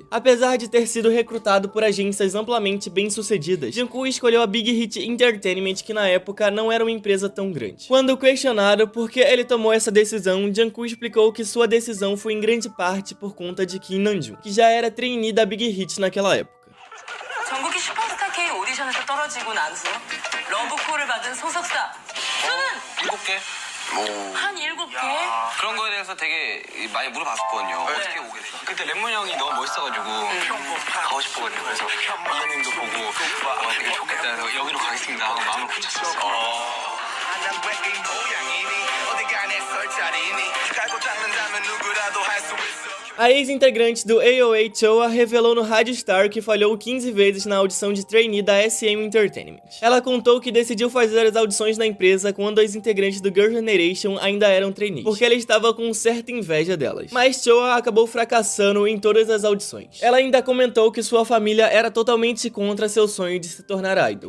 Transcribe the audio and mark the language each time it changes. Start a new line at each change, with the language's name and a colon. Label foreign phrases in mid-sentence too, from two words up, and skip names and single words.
Portuguese: Apesar de ter sido recrutado por agências amplamente bem-sucedidas, Jungkook escolheu a Big Hit Entertainment, que na época não era uma empresa tão grande. Quando questionado por que ele tomou essa decisão, Jungkook explicou que sua decisão foi em grande parte por conta de Kim Namjoon, que já era trainee da Big Hit naquela época.
Korean: 전국이 슈퍼스타 K 오디션에서 떨어지고 나서 러브콜을 받은 소속사 수는 7개? 한 7개? 그런 거에 대해서 되게 많이 물어봤었거든요. 어떻게 오게 됐어요? 그때 랩몬 형이 너무 멋있어가지고 가고 싶어가지고 그래서 이현님도 보고 되게 좋겠다 해서 여기로 가겠습니다 하고 마음을 붙였었어요. 난 왜 이 모양이니 어디가 내 설 자리니 깔고 닦는다면 누구라도 할 수 있어
Portuguese: A ex-integrante do AOA, Choa, revelou no Rádio Star que falhou 15 vezes na audição de trainee da SM Entertainment. Ela contou que decidiu fazer as audições na empresa quando as integrantes do Girl Generation ainda eram trainees, porque ela estava com certa inveja delas. Mas Choa acabou fracassando em todas as audições. Ela ainda comentou que sua família era totalmente contra seu sonho de se tornar idol.